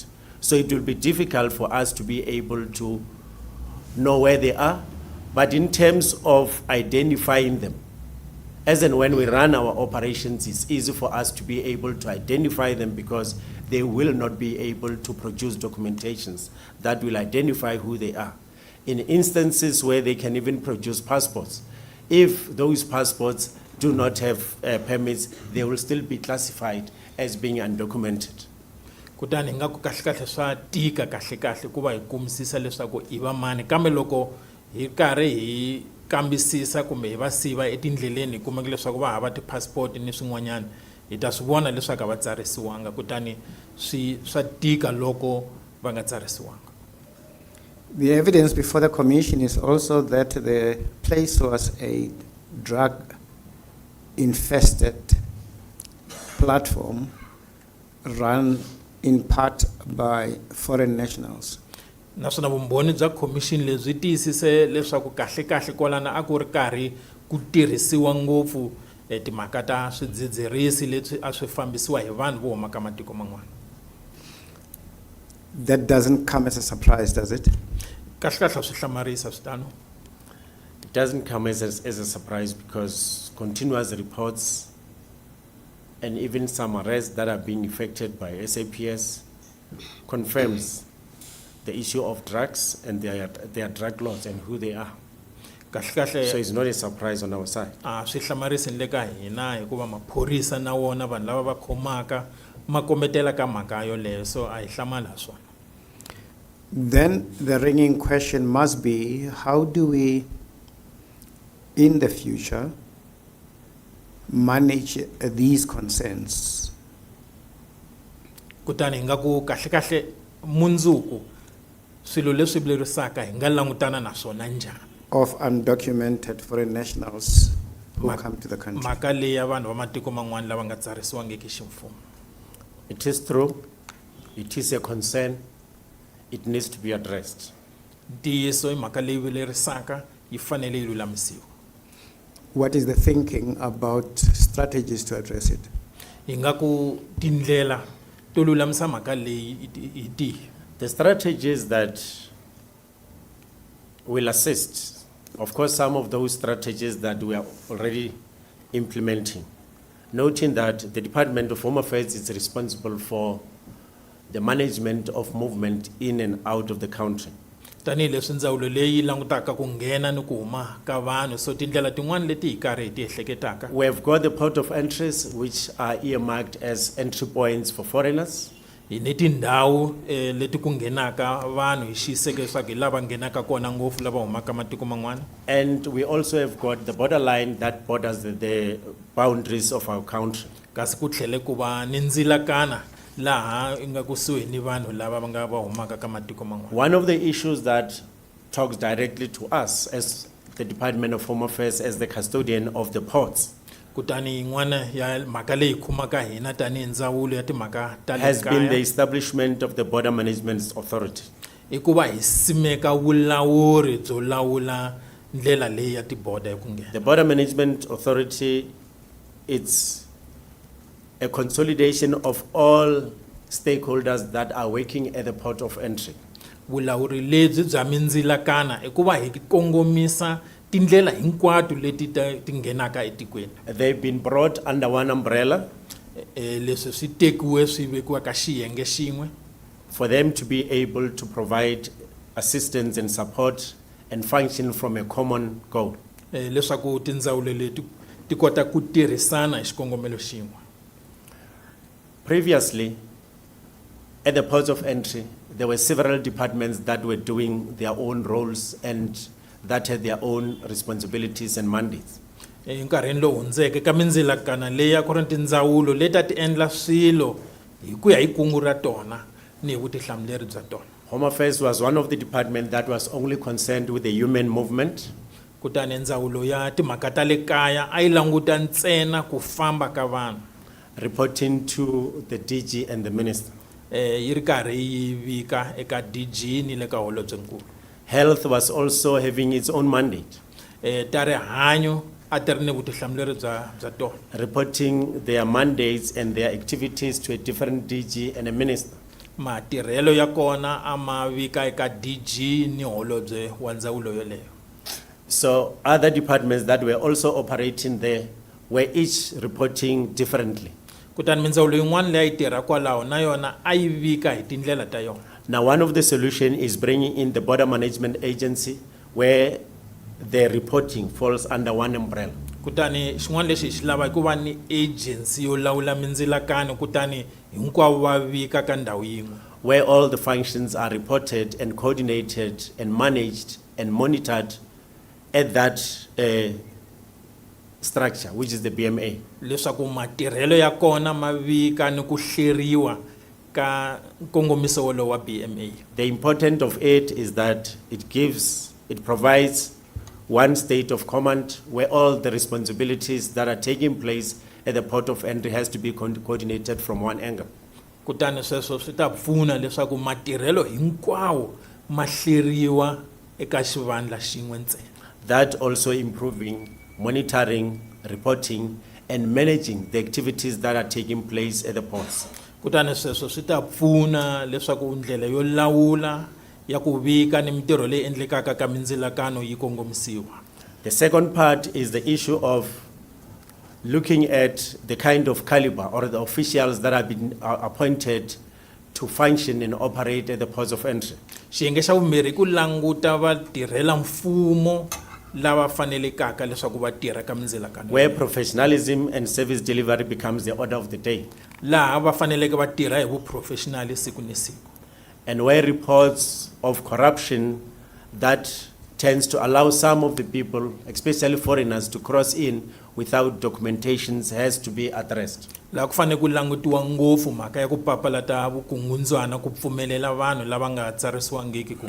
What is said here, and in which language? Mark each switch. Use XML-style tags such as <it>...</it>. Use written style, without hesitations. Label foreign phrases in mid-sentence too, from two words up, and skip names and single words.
<en>So it will be difficult for us to be able to know where they are, but in terms of identifying them, as and when we run our operations, it's easy for us to be able to identify them, because they will not be able to produce documentations that will identify who they are. In instances where they can even produce passports, if those passports do not have permits, they will still be classified as being undocumented.</en> <ts>Kutani nga ku kahle kahle swa tika kahle kahle ku va hi kumisisa leswaku i va mani, kambe loko hi karhi hi kambisisa kumbe hi va siva etindleleni hi kumeka leswaku va hava ti-passport ni swin'wanyana, hi ta swi vona leswaku a va tsarisiwanga, kutani swa tika loko va nga tsarisiwanga.</ts> <en>The evidence before the commission is also that the place was a drug-infested platform run in part by foreign nationals.</en> <ts>Naswona vumbhoni bya commission lebyi tiyisise leswaku kahle kahle kwalana a ku ri karhi ku tirhisiwa ngopfu timhaka ta swidzidzirisi leswi a swi fambisiwa hi vanhu vo huma ka matiko man'wana.</ts> <en>That doesn't come as a surprise, does it?</en> <ts>Kahle kahle swi hlamarisa switano.</ts> <en>It doesn't come as a surprise, because continuous reports and even some arrests that are being effected by SAPS confirms the issue of drugs and their drug lords and who they are.</en> <ts>Kahle kahle</ts> <en>So it's not a surprise on our side.</en> <ts>swi hlamarisi le ka hina hikuva maphorisa na wona vanhu lava va khomaka ma kombetela ka mhaka yoleyo, so a hi hlamala swona.</ts> <en>Then the ringing question must be, how do we, in the future, manage these concerns?</en> <ts>Kutani nga ku kahle kahle mundzuku swilo leswi vilerisaka hi nga langutana na swona njhani.</ts> <en>Of undocumented foreign nationals who come to the country.</en> <ts>Mhaka leyi ya vanhu va matiko man'wana lava nga tsarisiwangiki ximfumo.</ts> <en>It is true, it is a concern, it needs to be addressed.</en> <ts>Ntiyiso i mhaka leyi vilerisaka yi fanele yi lulamisiwa.</ts> <en>What is the thinking about strategies to address it?</en> <ts>Hi nga ku tindlela to lulamisa mhaka leyi hi tihi.</ts> <en>The strategies that will assist, of course, some of those strategies that we are already implementing, noting that the Department of Home Affairs is responsible for the management of movement in and out of the country.</en> <ts>Tanihi leswi ndzawulo leyi langutaka ku nghena ni ku huma ka vanhu, so tindlela tin'wana leti hi karhi hi ti ehleketaka.</ts> <en>We have got the port of entries, which are earmarked as entry points for foreigners.</en> <ts>Hi ni tindhawu leti ku nghenaka vanhu hi xiyiseke leswaku hi lava nghenaka kona ngopfu lava humaka matiko man'wana.</ts> <en>And we also have got the borderline that borders the boundaries of our country.</en> <ts>Kasi ku tlhele ku va ni ndzilakana laha inga kusuhi ni vanhu lava va nga va humaka ka matiko man'wana.</ts> <en>One of the issues that talks directly to us as the Department of Home Affairs, as the custodian of the ports,</en> <ts>kutani yin'wana ya mhaka leyi khumaka hina tanihi ndzawulo ya timhaka ta le</ts> <en>has been the</en> <ts>kaya</ts> <en>establishment of the Border Management Authority.</en> <ts>i ku va hi simeka vulawuri byo lawula ndlela leyi ya tiboda hi ku nghena.</ts> <en>The Border Management Authority, it's a consolidation of all stakeholders that are working at the port of entry.</en> <ts>vulawuri lebyi bya mindzilakano i ku va hi kongomisa tindlela hinkwato leti ti nghenaka etikweni.</ts> <en>They've been brought under one umbrella</en> <ts>Leswi swi tekiwe swi vekiwa ka xiyenge xin'we</ts> <en>for them to be able to provide assistance and support and function from a common goal.</en> <ts>leswaku tindzawulo leti ti kota ku tirhisana hi xikongomelo xin'we.</ts> <en>Previously, at the ports of entry, there were several departments that were doing their own roles and that had their own responsibilities and mandates.</en> <ts>Nkarhini lowu hundzeke ka mindzilakano leyi a ku ri tindzawulo leti a ti endla swilo hi ku ya hi kungu ra tona ni hi vutihlamuleri bya tona.</ts> <en>Home Affairs was one of the departments that was only concerned with the human movement,</en> <ts>Kutani ndzawulo ya timhaka ta le kaya a yi languta ntsena ku famba ka vanhu.</ts> <en>reporting to the DG and the minister.</en> <ts>Yi ri karhi yi vika eka DG ni le ka holobyenkulu.</ts> <en>Health was also having its own mandate,</en> <ts>Ta rihanyo a ti ri ni vutihlamuleri bya tona.</ts> <en>reporting their mandates and their activities to a different DG and a minister.</en> <ts>Matirhelo ya kona a ma vika eka DG ni holobye wa ndzawulo yoleyo.</ts> <en>So other departments that were also operating there were each reporting differently.</en> <ts>Kutani mindzawulo yin'wana leyi tirha kwalaho na yona a yi vika hi tindlela ta yona.</ts> <en>Now, one of the solution is bringing in the Border Management Agency, where the reporting falls under one umbrella.</en> <ts>Kutani xin'wana lexi hi xi lava ku va ni agency yo lawula mindzilakano kutani hinkwavo va vika ka ndhawu yin'we.</ts> <en>Where all the functions are reported and coordinated and managed and monitored at that structure, which is the BMA.</en> <ts>Leswaku matirhelo ya kona ma vika ni ku hleriwa ka nkongomiso wolowo wa BMA.</ts> <en>The importance of it is that it provides one state of command where all the responsibilities that are taking place at the port of entry has to be coordinated from one angle.</en> <ts>Kutani sweswo swi ta pfuna leswaku matirhelo hinkwawo ma hleriwa eka xivandla xin'we ntsena.</ts> <en>That also improving monitoring, reporting, and managing the activities that are taking place at the ports.</en> <ts>Kutani sweswo swi ta pfuna leswaku ndlela yo lawula ya ku vika ni mitirho leyi endlekaka ka mindzilakano yi kongomisiwa.</ts> <en>The second part is the issue of looking at the kind of caliber or the officials that have been appointed to function and operate at the ports of entry.</en> <ts>Xiyenge xa vumbirhi ku languta vatirhela mfumo lava fanelekaka leswaku va tirha ka mindzilakano.</ts> <en>Where professionalism and service delivery becomes the order of the day.</en> <ts>Laha va faneleke va tirha hi vuprofessional siku ni siku.</ts> <en>And where reports of corruption that tends to allow some of the people, especially foreigners, to cross in without documentations has to be addressed.</en> <ts>Laha ku fanele ku langutiwa ngopfu mhaka ya ku papalata vukungundzwana ku pfumelela vanhu lava nga tsarisiwangiki ku</ts>